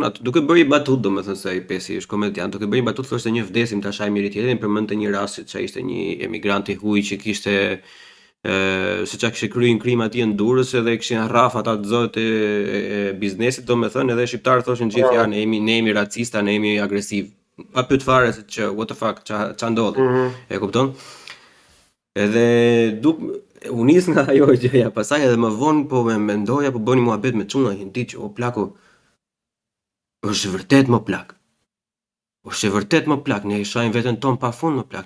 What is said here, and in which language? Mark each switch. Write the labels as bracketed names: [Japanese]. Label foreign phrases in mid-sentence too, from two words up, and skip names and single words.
[Albanian] Atë duke bërë I batut domethënë se ai Besi është komediant, duke bërë I batut thoshte një vdesim ta shajmë njëri tjetrin, përmendte një rast se ishte një emigrant I huaj që kishte se qa kishte kryer një krim atje në Durrës edhe kishin rraf ata të zot e biznesit domethënë edhe shqiptarët thoshin gjithë ja ne jemi racista, ne jemi agresiv. Pa pyet fare se që [English] what the fuck [Albanian] ça ndodhi. E kupton? Edhe u nis nga ajo gjëja, pastaj edhe më vonë po mendoja, po bëni muhabet me çuna që ditë që o plaku është vërtet më plak. Është vërtet më plak, ne I shajmë veten ton pafund më plak.